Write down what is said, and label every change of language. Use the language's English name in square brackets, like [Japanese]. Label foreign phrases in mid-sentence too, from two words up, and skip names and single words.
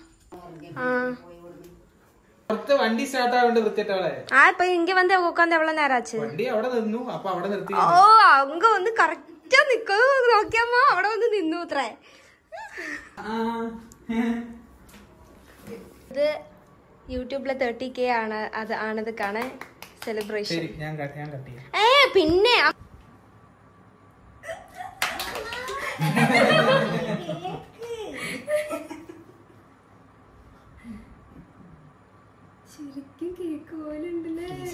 [Malayalam] വണ്ടി സ്റ്റാർട്ട് ആവേണ്ട വൃത്തിട്ടവളെ. [Tamil] இப்ப இங்க வந்து உட்கார்ந்து எவ்வளவு நேரம் ஆச்சு? [Malayalam] വണ്ടി അവിടെ നിന്നു. അപ്പൊ അവിടെ നിർത്തി. ഓ അങ്ങ് വന്ന് കറക്റ്റാ നിക്കോ നോക്കിയമ്മ. അവിടെ വന്ന് നിന്നു അത്രേ. ഇത് യൂട്യൂബിലെ 30K ആണ്. അത് ആണതൊക്കെയാണ് സെലിബ്രേഷൻ. പിന്നെ ശരിക്കും കേക്ക് പോലെ ഉണ്ടല്ലേ?